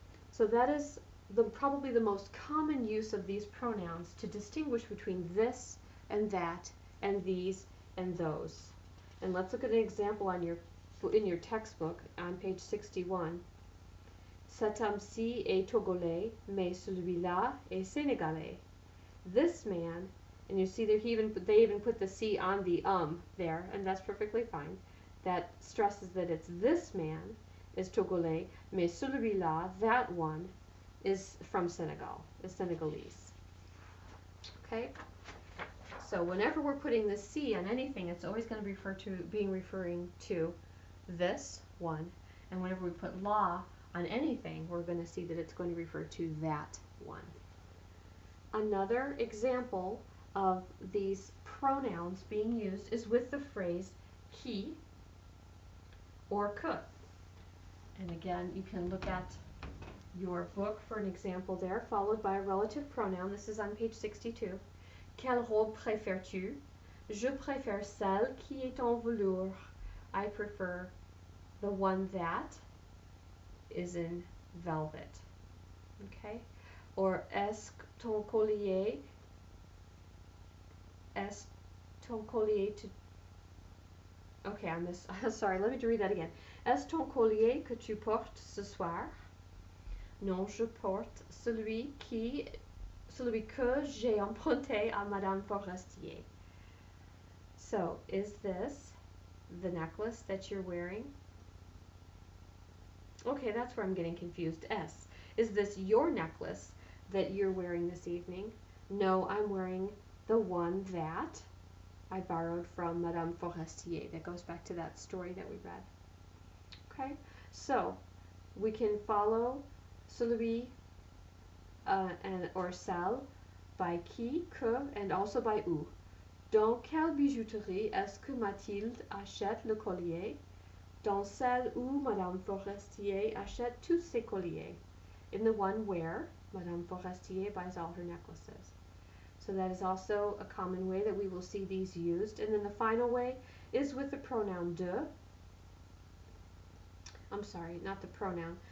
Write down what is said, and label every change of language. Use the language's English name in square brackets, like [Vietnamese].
[English] So that is probably the most common use of these pronouns to distinguish between this and that and these and those. And let's look at an example on in your textbook on page 61. [French] Cet homme-ci est togolais, mais celui-là est sénégalais. [English] This man, and you see that they even put the C on the there, and that's perfectly fine. That stresses that it's this man is Togolais, [French] mais celui-là, [English] that one, is from Senegal, is Senegalese. Okay? So whenever we're putting the C on anything, it's always going to be referring to this one. And whenever we put la on anything, we're going to see that it's going to refer to that one. Another example of these pronouns being used is with the phrase qui or que. And again, you can look at your book for an example there, followed by a relative pronoun. This is on page 62. [French] Quelle robe préfères-tu? Je préfère celle qui est en velours. [English] I prefer the one that is in velvet. Okay? [French] Or est ton collier to... [English] Okay, sorry, let me read that again. [French] Est ton collier que tu portes ce soir? Non, je porte celui que j'ai emprunté à Madame Forestier. [English] So, is this the necklace that you're wearing? Okay, that's where I'm getting confused. S. Is this your necklace that you're wearing this evening? No, I'm wearing the one that I borrowed from Madame Forestier. That goes back to that story that we read. Okay, so we can follow celui or celle by qui, que, and also by où. [French] Dans quelle bijouterie est-ce que Mathilde achète le collier? Dans celle où Madame Forestier achète tous ses colliers. [English] In the one where Madame Forestier buys all her necklaces. So that is also a common way that we will see these used. And then the final way is with the pronoun de. I'm sorry, not the pronoun.